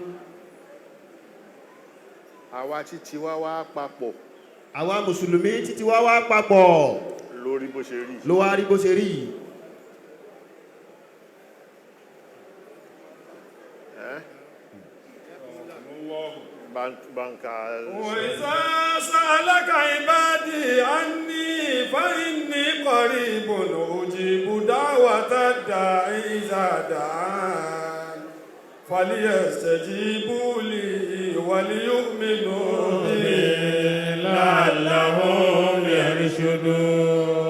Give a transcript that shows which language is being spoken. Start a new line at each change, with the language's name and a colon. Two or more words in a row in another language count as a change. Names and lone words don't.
Yoruba: àwa títí wá wá papọ̀. àwa mùsùlùmí títí wá wá papọ̀. lórí bó ṣe rí. ló wá rí bó ṣe rí. Markaz.
Arabic: وإذا سألك عبادي عني فإني قريب أجيب دعوة الداعي إذا دعان فليستجيبوا لي وليؤمنوا بي لعلهم يرشدون.